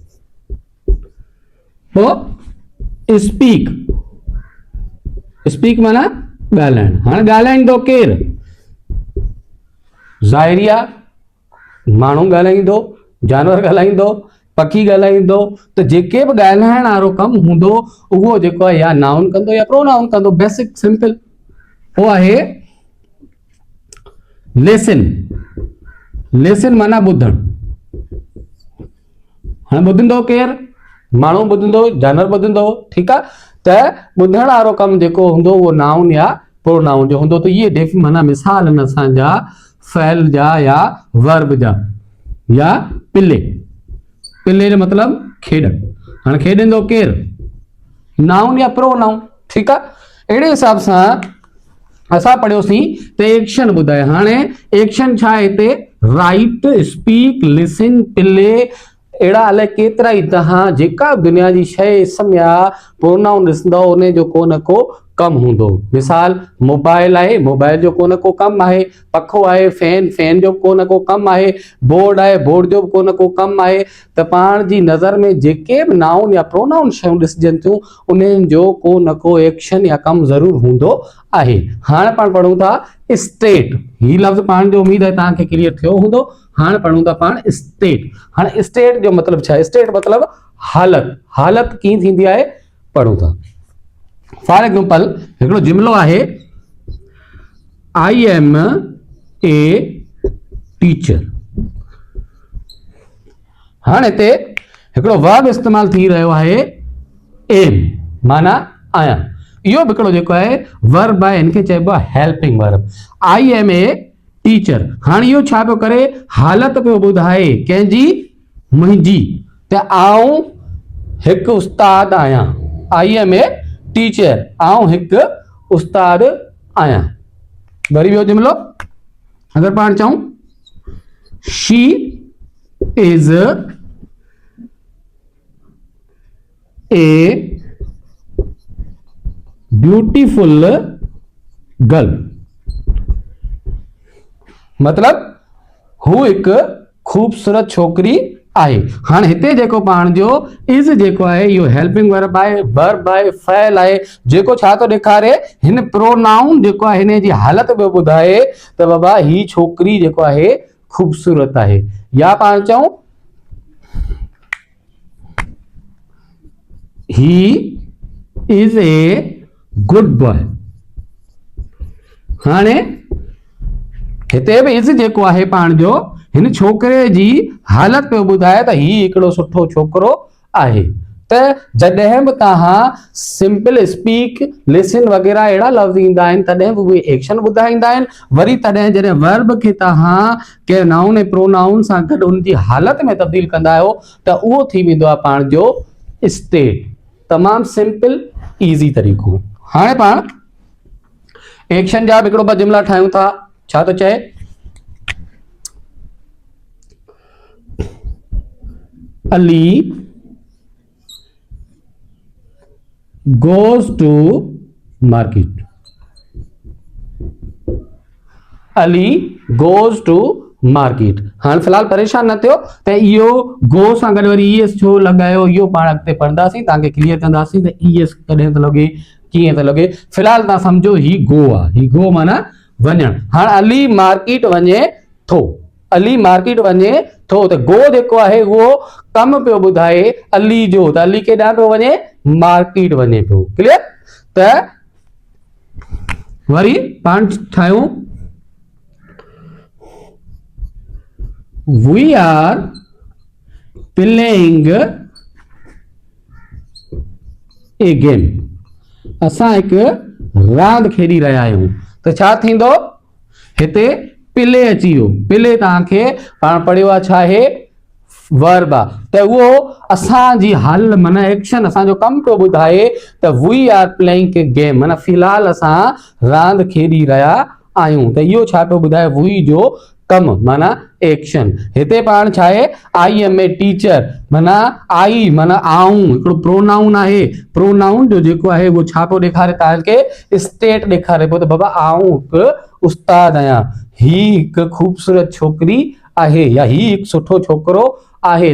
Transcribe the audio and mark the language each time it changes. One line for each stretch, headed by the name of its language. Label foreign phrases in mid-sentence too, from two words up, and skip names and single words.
Sindhi: तो स्पीक, स्पीक माना ॻाल्हाइण। हाणे ॻाल्हाईंदो केरु, ज़ाहिरिया माण्हू ॻाल्हाईंदो, जानवर ॻाल्हाईंदो, पखी ॻाल्हाईंदो। त जेके बि ॻाल्हाइण वारो कमु हूंदो उहो जेको आहे या नाउन कंदो या प्रोनाउन कंदो।
English: basic simple.
Sindhi: वो आहे लिसन। लिसन माना ॿुधण। हाणे ॿुधंदो केरु, माण्हू ॿुधंदो, जानवर ॿुधंदो। ठीकु आहे। त ॿुधण वारो कमु जेको हूंदो उहो नाउन या प्रोनाउन जो हूंदो। त इहे माना मिसाल आहिनि असांजा फ़इल जा या वर्ब जा। या पिले, पिले जो मतिलबु खेॾण। हाणे खेॾंदो केरु, नाउन या प्रोनाउन। ठीकु आहे। अहिड़े हिसाब सां असां पढ़ियोसीं त एक्शन ॿुधाए। हाणे एक्शन छा आहे हिते,
English: write, speak, listen, play.
Sindhi: अहिड़ा अलाए केतिरा ई तव्हां जेका दुनिया जी शइ इसम या प्रोनाउन ॾिसंदव उन जो को न को कम हूंदो। मिसाल, मोबाइल आहे, मोबाइल जो को न को कम आहे। पखो आहे, फैन, फैन जो को न को कम आहे। बोर्ड आहे, बोर्ड जो को न को कम आहे। त पाण जी नज़र में जेके बि नाउन या प्रोनाउन शयूं ॾिसजनि थियूं उन्हनि जो को न को एक्शन या कम ज़रूर हूंदो आहे। हाणे पाण पढ़ूं था स्टेट। ही लफ़्ज़ पाण जो उम्मीद आहे तव्हांखे क्लियर थियो हूंदो। हाणे पढ़ूं था पाण स्टेट। हाणे स्टेट जो मतलब छा है, स्टेट मतलब हालत। हालत की थींदी आहे है, पढ़ूं था।
English: for example
Sindhi: हिकिड़ो जुमिलो आहे,
English: I am a teacher.
Sindhi: हाणे हिते हिकिड़ो वर्ब इस्तेमाल थी रहियो आहे एम माना आहियां। इहो बि हिकिड़ो जेको आहे वर्ब आहे, हिनखे चइबो आहे
English: helping verb. I am a teacher.
Sindhi: हाणे इहो छा पियो करे, हालत पियो ॿुधाए कंहिंजी, मुंहिंजी, त आऊं हिकु उस्ताद आहियां।
English: I am a teacher,
Sindhi: आऊं हिकु उस्ताद आहियां। वरी ॿियो जुमिलो अगरि पाण चऊं,
English: she is a beautiful girl,
Sindhi: मतलब हू हिकु खूबसूरत छोकिरी आहे। हाणे हिते जेको पाण जो इज जेको आहे इहो
English: helping verb
Sindhi: आहे, वर्ब आहे, फ़इल आहे, जेको छा थो ॾेखारे, हिन प्रोनाउन जेको आहे हिन जी हालत पियो ॿुधाए त बाबा ही छोकिरी जेको आहे खूबसूरत आहे। या पाण चऊं,
English: he is a good boy.
Sindhi: हाणे हिते बि इज जेको आहे पाण जो हिन छोकिरे जी हालत पियो ॿुधाए त ही हिकिड़ो सुठो छोकिरो आहे। त जॾहिं बि तव्हां
English: simple speak, listen
Sindhi: वग़ैरह अहिड़ा लफ़्ज़ ईंदा आहिनि तॾहिं बि उहे एक्शन ॿुधाईंदा आहिनि। वरी तॾहिं जॾहिं वर्ब खे तव्हां कंहिं नाउन ऐं प्रोनाउन सां गॾु उन जी हालत में तब्दील कंदा आहियो त उहो थी वेंदो आहे पाण जो स्टेट। तमामु
English: simple easy
Sindhi: तरीक़ो। हाणे पाण एक्शन जा बि हिकिड़ो ॿ जुमिला ठाहियूं था। छा थो चए, अली
English: goes to market। अली goes to market।
Sindhi: हाणे फिलहाल परेशान न थियो त इहो गो सां गॾु वरी ईएस छो लॻायो, इहो पाण अॻिते पढ़ंदासीं, तव्हांखे क्लियर कंदासीं त ईएस कॾहिं थो लॻे, कीअं थो लॻे। फिलहाल तव्हां सम्झो ही गो आहे, ही गो माना वञणु। हाणे अली मार्केट वञे थो, अली मार्केट वञे थो त गो जेको आहे उहो कम पियो ॿुधाए अली जो, त अली केॾांहुं पियो वञे, मार्केट वञे पियो। क्लियर। त वरी पाण ठाहियूं,
English: we are playing a game।
Sindhi: असां हिकु रांदि खेॾी रहिया आहियूं। त छा थींदो, हिते पिले अची वियो। पिले तव्हांखे पाण पढ़ियो आहे छा आहे, वर्ब आहे। त उहो असांजी हाल माना एक्शन, असांजो कमु पियो ॿुधाए त
English: we are playing a game,
Sindhi: माना फिलहाल असां रांदि खेॾी रहिया आहियूं। त इहो छा पियो ॿुधाए, वी जो कमु माना एक्शन। हिते पाण छा आहे,
English: I am a teacher
Sindhi: माना आई माना आऊं हिकिड़ो प्रोनाउन आहे। प्रोनाउन जो जेको आहे उहो छा पियो ॾेखारे, तव्हांखे स्टेट ॾेखारे पियो त बाबा आऊं हिकु उस्ताद आहियां, ही हिकु खूबसूरत छोकिरी आहे, या ही हिकु सुठो छोकिरो आहे।